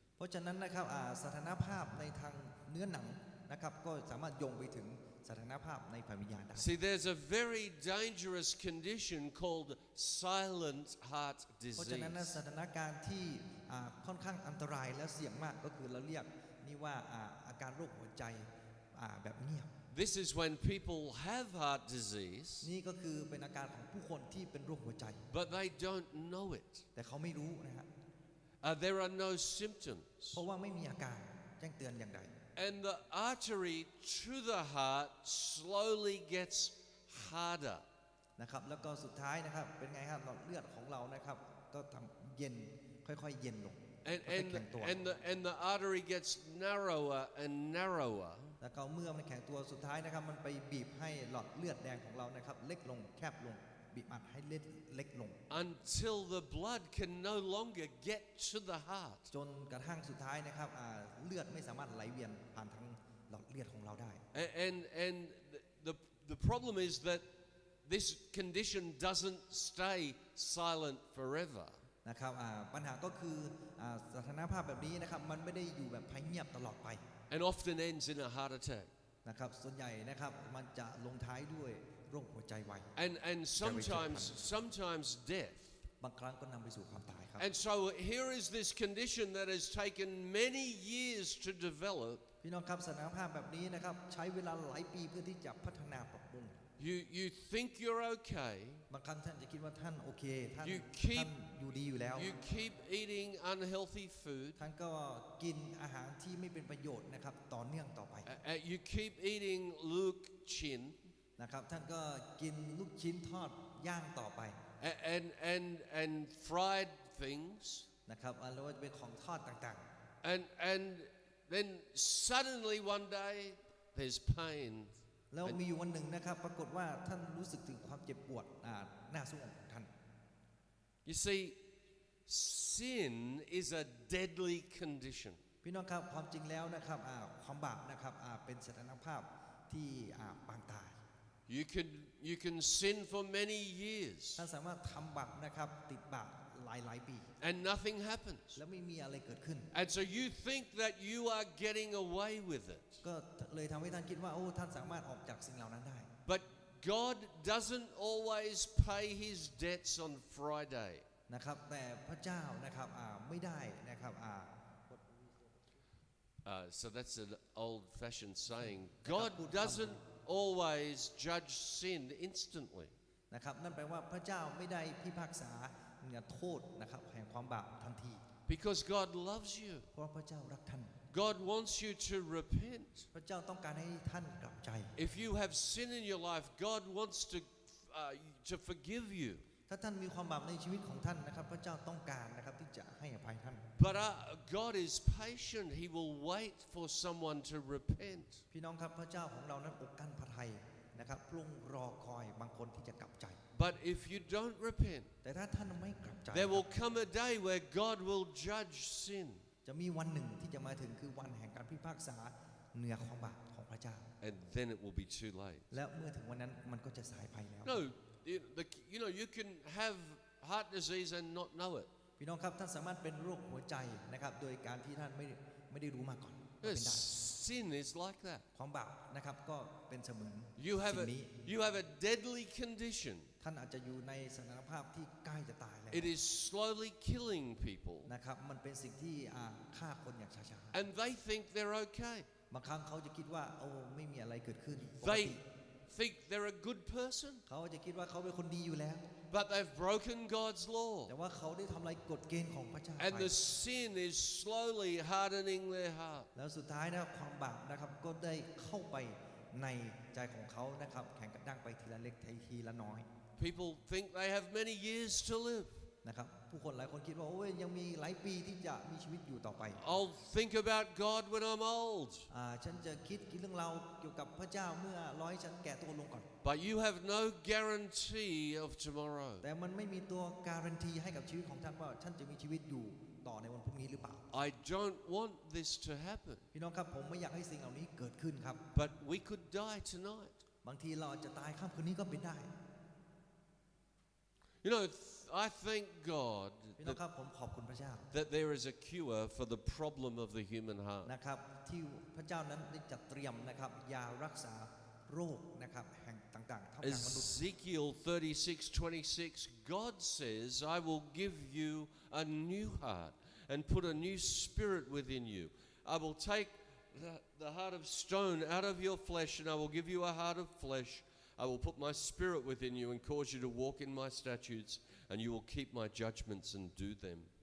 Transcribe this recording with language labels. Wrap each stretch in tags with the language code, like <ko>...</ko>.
<th>เพราะฉะนั้นนะครับสถานภาพในทางเนื้อหนังนะครับก็สามารถโยงไปถึงสถานภาพในฝ่ายวิญญาณได้</th> <en>See, there's a very dangerous condition called silent heart</en> <th>เพราะฉะนั้น</th> <en>disease.</en> <th>สถานการณ์ที่ค่อนข้างอันตรายและเสี่ยงมากก็คือเราเรียกนี่ว่าอาการโรคหัวใจแบบเงียบ</th> <en>This is when people have heart disease,</en> <th>นี่ก็คือเป็นอาการของผู้คนที่เป็นโรคหัวใจ</th> <en>but they don't know it.</en> <th>แต่เขาไม่รู้นะฮะ</th> <en>There are no symptoms.</en> <th>เพราะว่าไม่มีอาการแจ้งเตือนอย่างใด</th> <en>And the artery to the heart slowly gets harder.</en> <th>นะครับแล้วก็สุดท้ายนะครับเป็นไงครับหลอดเลือดของเรานะครับก็ทำเย็นค่อยๆเย็นลง</th> <en>And,</en> <th>ค่อยๆ</th> <en>and,</en> <th>แข็งตัว</th> <en>and the artery gets narrower and narrower</en> <th>แล้วก็เมื่อมันแข็งตัวสุดท้ายนะครับมันไปบีบให้หลอดเลือดแดงของเรานะครับเล็กลงแคบลงบีบอัดให้เล็กลง</th> <en>until the blood can no longer get to the heart.</en> <th>จนกระทั่งสุดท้ายนะครับเลือดไม่สามารถไหลเวียนผ่านทางหลอดเลือดของเราได้</th> <en>And the problem is that this condition doesn't stay silent forever.</en> <th>นะครับปัญหาก็คือสถานภาพแบบนี้นะครับมันไม่ได้อยู่แบบเงียบตลอดไป</th> <en>And often ends in a heart attack.</en> <th>นะครับส่วนใหญ่นะครับมันจะลงท้ายด้วยโรคหัวใจวาย</th> <en>And sometimes death.</en> <th>บางครั้งก็นำไปสู่ความตายครับ</th> <en>And so here is this condition that has taken many years to develop.</en> <th>พี่น้องครับสถานภาพแบบนี้นะครับใช้เวลาหลายปีเพื่อที่จะพัฒนาปรับปรุง</th> <en>You think you're okay.</en> <th>บางครั้งท่านจะคิดว่าท่านโอเคท่าน</th> <en>You keep-</en> <th>ท่านอยู่ดีอยู่แล้ว</th> <en>You keep eating unhealthy food.</en> <th>ท่านก็กินอาหารที่ไม่เป็นประโยชน์นะครับต่อเนื่องต่อไป</th> <en>You keep eating luk chin.</en> <th>นะครับท่านก็กินลูกชิ้นทอดย่างต่อไป</th> <en>And fried things.</en> <th>นะครับแล้วว่าจะเป็นของทอดต่าง</th> <en>And then suddenly one day there's pain.</en> <th>ๆ แล้วมีอยู่วันหนึ่งนะครับปรากฏว่าท่านรู้สึกถึงความเจ็บปวดหน้าสวงของท่าน</th> <en>You see, sin is a deadly condition.</en> <th>พี่น้องครับความจริงแล้วนะครับความบาปนะครับเป็นสถานภาพที่ปางตาย</th> <en>You can sin for many years</en> <th>ท่านสามารถทำบาปนะครับติดบาปหลายปี</th> <en>and nothing happens.</en> <th>แล้วไม่มีอะไรเกิดขึ้น</th> <en>And so you think that you are getting away with it.</en> <th>ก็เลยทำให้ท่านคิดว่าโอ้ท่านสามารถออกจากสิ่งเหล่านั้นได้</th> <en>But God doesn't always pay his debts on Friday.</en> <th>นะครับแต่พระเจ้านะครับไม่ได้นะครับ</th> <en>So that's an old-fashioned saying. God doesn't always judge sin instantly.</en> <th>นะครับนั่นแปลว่าพระเจ้าไม่ได้พิพากษาโทษนะครับแห่งความบาปทันที</th> <en>Because God loves you.</en> <th>เพราะพระเจ้ารักท่าน</th> <en>God wants you to repent.</en> <th>พระเจ้าต้องการให้ท่านกลับใจ</th> <en>If you have sin in your life, God wants to forgive you.</en> <th>ถ้าท่านมีความบาปในชีวิตของท่านนะครับพระเจ้าต้องการนะครับที่จะให้อภัยท่าน</th> <en>But God is patient. He will wait for someone to repent.</en> <th>พี่น้องครับพระเจ้าของเรานั้นอกกันพระทัยนะครับพระองค์รอคอยบางคนที่จะกลับใจ</th> <en>But if you don't repent,</en> <th>แต่ถ้าท่านไม่กลับใจ</th> <en>there will come a day where God will judge sin.</en> <th>จะมีวันหนึ่งที่จะมาถึงคือวันแห่งการพิพากษาเหนือความบาปของพระเจ้า</th> <en>And then it will be too late.</en> <th>และเมื่อถึงวันนั้นมันก็จะสายไปแล้ว</th> <en>No, you can have heart disease and not know it.</en> <th>พี่น้องครับท่านสามารถเป็นโรคหัวใจนะครับโดยการที่ท่านไม่ได้รู้มาก่อนว่าเป็นได้</th> <en>Sin is like that.</en> <th>ความบาปนะครับก็เป็นเสมือน</th> <en>You have</en> <th>สิ่งนี้</th> <en>you have a deadly condition.</en> <th>ท่านอาจจะอยู่ในสถานภาพที่ใกล้จะตายแล้ว</th> <en>It is slowly killing people.</en> <th>นะครับมันเป็นสิ่งที่ฆ่าคนอย่างช้า</th> <en>And they think they're okay.</en> <th>ๆบางครั้งเขาจะคิดว่าโอ้ไม่มีอะไรเกิดขึ้นปก</th> <en>They</en> <th>ติ</th> <en>think they're a good person,</en> <th>เขาจะคิดว่าเขาเป็นคนดีอยู่แล้ว</th> <en>but they've broken God's law.</en> <th>แต่ว่าเขาได้ทำลายกฎเกณฑ์ของพระเจ้า</th> <en>And</en> <th>ไป</th> <en>the sin is slowly hardening their heart.</en> <th>แล้วสุดท้ายนะความบาปนะครับก็ได้เข้าไปในใจของเขานะครับแข่งกระด้างไปทีละเล็กทีละน้อย</th> <en>People think they have many years to live.</en> <th>นะครับผู้คนหลายคนคิดว่าโอ้ยยังมีหลายปีที่จะมีชีวิตอยู่ต่อไป</th> <en>I'll think about God when I'm old.</en> <th>ฉันจะคิดเรื่องราวเกี่ยวกับพระเจ้าเมื่อร้อยฉันแก่ตัวลงก่อน</th> <en>But you have no guarantee of tomorrow.</en> <th>แต่มันไม่มีตัวการันตีให้กับชีวิตของท่านว่าท่านจะมีชีวิตอยู่ ต่อในวันพรุ่งนี้หรือเปล่า</th> <en>I don't want this to happen,</en> <th>พี่น้องครับผมไม่อยากให้สิ่งเหล่านี้เกิดขึ้นครับ</th> <en>but we could die tonight.</en> <th>บางทีเราอาจจะตายค่ำคืนนี้ก็เป็นได้</th> <en>You know, I thank God</en> <th>พี่น้องครับผมขอบคุณพระเจ้า</th> <en>that there is a cure for the problem of the human heart.</en> <th>นะครับที่พระเจ้านั้นได้จัดเตรียมนะครับยารักษาโรคนะครับแห่งต่างๆท่ามกลางมนุษย์</th> <en>Ezekiel 36:26, God says, I will give you a new heart and put a new spirit within you. I will take the heart of stone out of your flesh and I will give you a heart of flesh. I will put my spirit within you and cause you to walk in my statutes and you will keep my judgments and do them.</en>